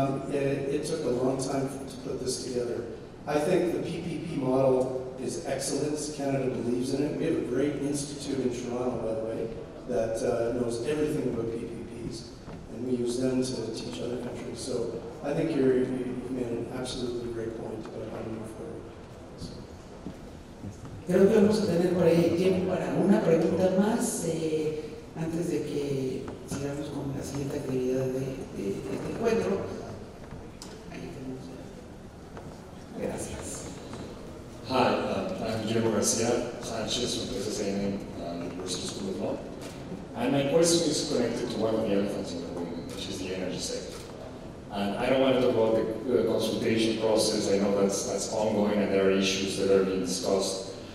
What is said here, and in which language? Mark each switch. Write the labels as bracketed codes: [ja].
[en] It took a long time to put this together. I think the PPP model is excellent. Canada believes in it. We have a great institute in Toronto, by the way, that knows everything about PPPs, and we use them to teach other countries. So I think you've made an absolutely great point about how to move forward. So. [es] Creo que vamos a tener por ahí tiempo para una pregunta más antes de que sigamos con la siguiente actividad de este encuentro. Ahí tenemos. Gracias. [en] Hi, I'm Guillermo Garcia Sanchez from Texas A&M University School of Law. And my question is connected to one of the elephants in the room, which is the energy sector. And I don't want to talk about the consultation process. I know that's ongoing and there are issues that are being discussed.